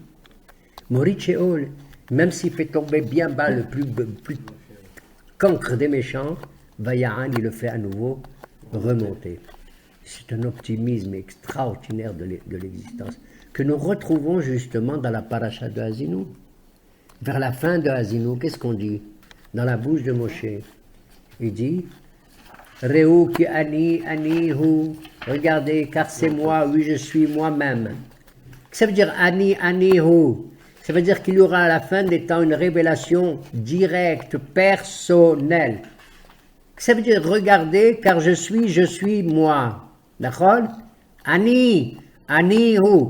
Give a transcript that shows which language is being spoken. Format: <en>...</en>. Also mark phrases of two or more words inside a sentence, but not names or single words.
<he>מוריד שאול,</he> <fr>même s'il fait tomber bien bas le plus cancre des méchants, Vayahal, il le fait à nouveau remonter. C'est un optimisme extraordinaire de l'existence que nous retrouvons justement dans la paracha de Hazinou. Vers la fin de Hazinou, qu'est-ce qu'on dit? Dans la bouche de Moshe, il dit</fr> <he>ראו כי אני הוא,</he> <fr>regardez, car c'est moi, oui, je suis moi-même. Ça veut dire</fr> <he>אני הוא.</he> <fr>Ça veut dire qu'il y aura à la fin des temps une révélation directe, personnelle. Ça veut dire regardez, car je suis moi. D'accord?</fr> <he>אני הוא.</he>